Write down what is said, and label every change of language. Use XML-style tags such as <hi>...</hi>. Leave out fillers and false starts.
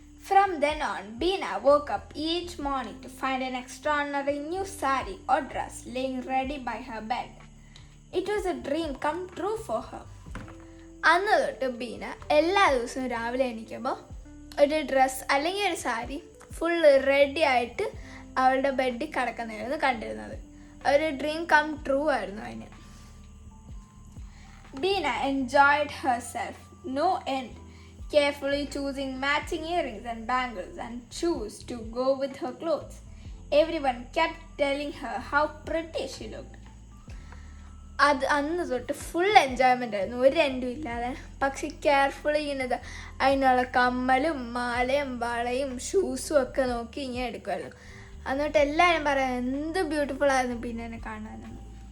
<en>From then on, Beena woke up each morning to find an extraordinary new sari or dress laying ready by her bed. It was a dream come true for her.</en> <ml>അന്ന് തൊട്ട് ബീന എല്ലാ ദിവസവും രാവിലെ എണീക്കുമ്പോൾ ഒരു dress അല്ലെങ്കിൽ ഒരു sari full ready ആയിട്ട് അവളുടെ ബെഡിൽ കിടക്കുന്നതായിരുന്നു കണ്ടിരുന്നത്. ഒരു ഡ്രീം കം ട്രൂ ആയിരുന്നു അതിന്.</ml> <en>Beena enjoyed herself no end, carefully choosing matching earrings and bangles and shoes to go with her clothes. Everyone kept telling her how pretty she looked.</en> <ml>അത് അന്ന് തൊട്ട് ഫുൾ എൻജോയ്മെൻ്റ് ആയിരുന്നു, ഒരു എൻഡും ഇല്ലാതെ. പക്ഷെ കെയർഫുള്ളി ഇങ്ങനെ അതിനുള്ള കമ്മലും മാലയും വളയും ഷൂസും ഒക്കെ നോക്കി ഇങ്ങനെ എടുക്കുമായിരുന്നു. എന്നിട്ട് എല്ലാവരും പറയാം എന്ത് ബ്യൂട്ടിഫുൾ ആയിരുന്നു ബീനനെ കാണാനെന്ന്.</ml>